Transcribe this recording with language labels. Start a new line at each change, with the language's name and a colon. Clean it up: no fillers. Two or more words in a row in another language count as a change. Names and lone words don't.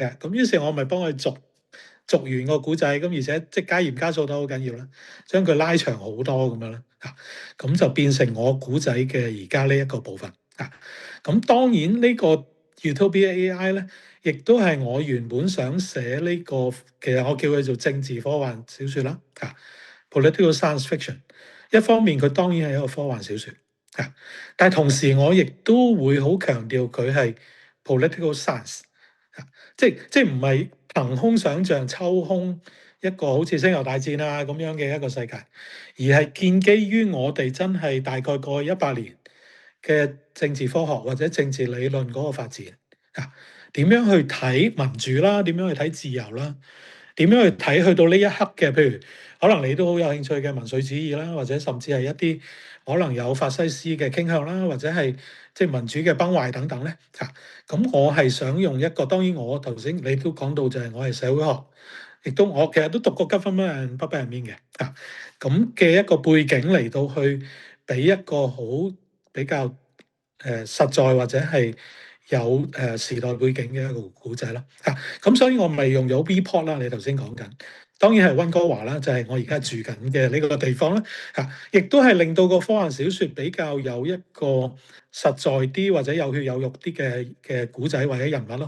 Cantonese: 咁於是我咪幫佢續完個古仔，咁而且即加鹽加醋都好緊要啦，將佢拉長好多咁樣啦咁就變成我古仔嘅而家呢一個部分咁當然呢個 Utopia AI 咧，亦都係我原本想寫呢個，其實我叫佢做政治科幻小説啦
English: political science fiction。
Cantonese: 一方面佢當然係一個科幻小説但係同時我亦都會好強調佢係
English: political science
Cantonese: 即唔係憑空想像抽空一個好似星球大戰啊咁樣嘅一個世界，而係建基於我哋真係大概過去100年嘅政治科學或者政治理論嗰個發展點樣去睇民主啦，點樣去睇自由啦，點樣去睇去到呢一刻嘅，譬如可能你都好有興趣嘅民粹主義啦，或者甚至係一啲可能有法西斯嘅傾向啦，或者係即係民主嘅崩壞等等咧咁我係想用一個，當然我頭先你都講到就係我係社會學，亦都我其實都讀過
English: government and public admin
Cantonese: 嘅咁嘅一個背景嚟到去俾一個好比較實在或者係有時代背景嘅一個古仔啦咁所以我咪用咗 Vport 啦，你頭先講緊，當然係溫哥華啦，就係我而家住緊嘅呢個地方啦亦都係令到個科幻小説比較有一個實在啲或者有血有肉啲嘅古仔或者人物咯。